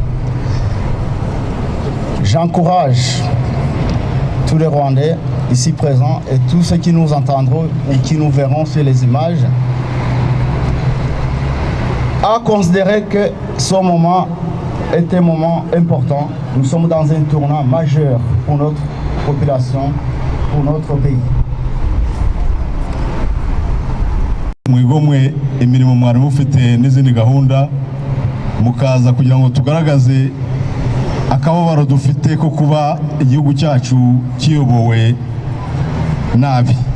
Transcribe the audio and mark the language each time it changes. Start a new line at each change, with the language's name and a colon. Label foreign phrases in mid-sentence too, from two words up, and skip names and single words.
French: J'encourage tous les Rwandais ici présents et tous ceux qui nous entendront ou qui nous verront sur les images à considérer que ce moment est un moment important. Nous sommes dans un tournant majeur pour notre population, pour notre pays.
Kinyarwanda: mwigomwe imirimo mwari mufite n'izindi gahunda mukaza kugira ngo tugaragaze akababaro dufite ko kuba igihugu cyacu kiyobowe nabi.